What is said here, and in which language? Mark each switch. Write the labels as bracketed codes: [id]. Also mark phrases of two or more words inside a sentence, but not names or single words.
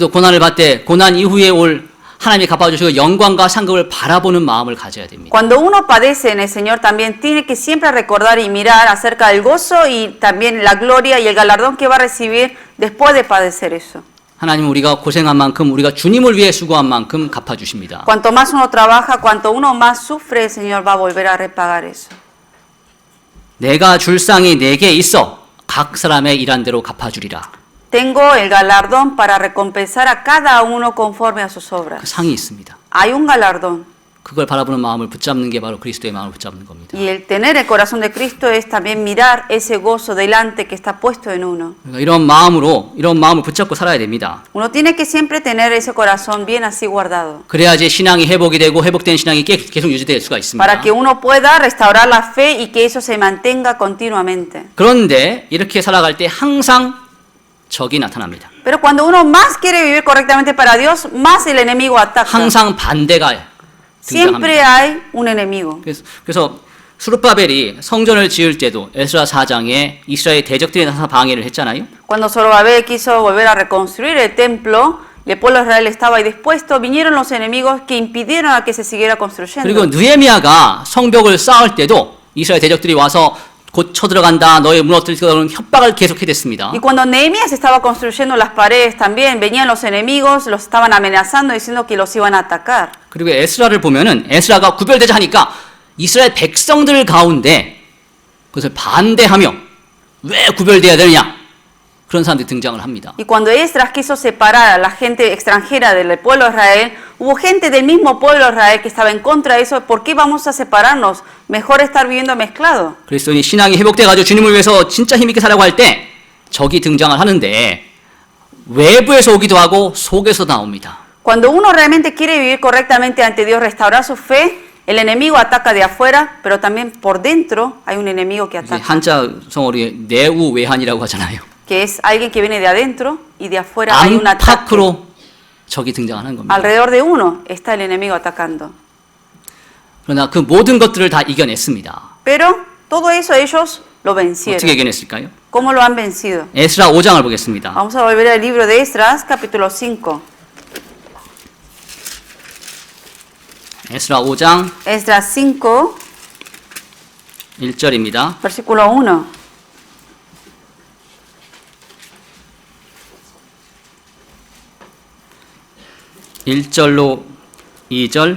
[ko] 우리도 고난을 받되 고난 이후에 올 하나님이 갚아주시고 영광과 상급을 바라보는 마음을 가져야 됩니다. [es] Cuando uno padece en el Señor, también tiene que siempre recordar y mirar acerca del gozo y también la gloria y el galardón que va a recibir después de padecer eso. [ko] 하나님은 우리가 고생한 만큼 우리가 주님을 위해 수고한 만큼 갚아주십니다. [es] Cuanto más uno trabaja, cuanto uno más sufre, el Señor va a volver a repagar eso. [ko] 내가 줄 상이 내게 있어 각 사람의 일한 대로 갚아주리라. [es] Tengo el galardón para recompensar a cada uno conforme a sus [ko] 그 [es] obras. [ko] 상이 있습니다. [es] Hay un galardón. [ko] 그걸 바라보는 마음을 붙잡는 게 바로 그리스도의 마음을 붙잡는 겁니다. [es] Y el tener el corazón de Cristo es también mirar ese gozo delante que está puesto en uno. [ko] 그러니까 이런 마음을 붙잡고 살아야 됩니다. [es] Uno tiene que siempre tener ese corazón bien así guardado. [ko] 그래야지 신앙이 회복이 되고 회복된 신앙이 계속 유지될 수가 있습니다. [es] Para que uno pueda restaurar la fe y que eso se mantenga continuamente. [ko] 그런데 이렇게 살아갈 때 항상 적이 나타납니다. [es] Pero cuando uno más quiere vivir correctamente para Dios, más el enemigo ataca. [ko] 항상 반대가 [es] Siempre [ko] 등장합니다. [es] hay un enemigo. [ko] 그래서 수르바벨이 성전을 지을 때도 에스라 4장에 이스라엘 대적들이 나타나서 방해를 했잖아요. [es] Cuando Zorobabel quiso volver a reconstruir el templo, el pueblo de Israel estaba ahí dispuesto, vinieron los enemigos que impidieron a que se siguiera construyendo. [ko] 그리고 느헤미야가 성벽을 쌓을 때도 이스라엘 대적들이 와서 곧 쳐들어간다, 너의 무너뜨릴 거라는 협박을 계속해댔습니다. [es] Y cuando Nehemías estaba construyendo las paredes también, venían los enemigos, los estaban amenazando, diciendo que los iban a atacar. [ko] 그리고 에스라를 보면은 에스라가 구별되자 하니까 이스라엘 백성들 가운데 그것을 반대하며 왜 구별돼야 되느냐 그런 사람들이 등장을 합니다. [es] Y cuando Esdras quiso separar a la gente extranjera del pueblo de Israel, hubo gente del mismo pueblo de Israel que estaba en contra de eso. ¿Por qué vamos a separarnos? Mejor estar viviendo mezclado. [ko] 그리스도인이 신앙이 회복돼가지고 주님을 위해서 진짜 힘있게 살아가고 할 때 적이 등장을 하는데 외부에서 오기도 하고 속에서 나옵니다. [es] Cuando uno realmente quiere vivir correctamente ante Dios, restaurar su fe, el enemigo ataca de afuera, pero también por dentro hay un enemigo que ataca, [ko] 한자 성어로 내우외한이라고 하잖아요. [es] que es alguien que viene de adentro y de afuera hay un ataque. [ko] 안팎으로 적이 등장하는 겁니다. [es] Alrededor de uno está el enemigo atacando. [ko] 그러나 그 모든 것들을 다 이겨냈습니다. [es] Pero todo eso ellos lo [ko] 어떻게 [es] vencieron. [ko] 이겨냈을까요? [es] ¿Cómo lo han vencido? [ko] 에스라 5장을 보겠습니다. [es] Vamos a volver al libro de Esdras, capítulo 5. [ko] 에스라 5장 [es] Esdras 5, [ko] 1절입니다. [es] versículo 1. [ko] 일절로 2절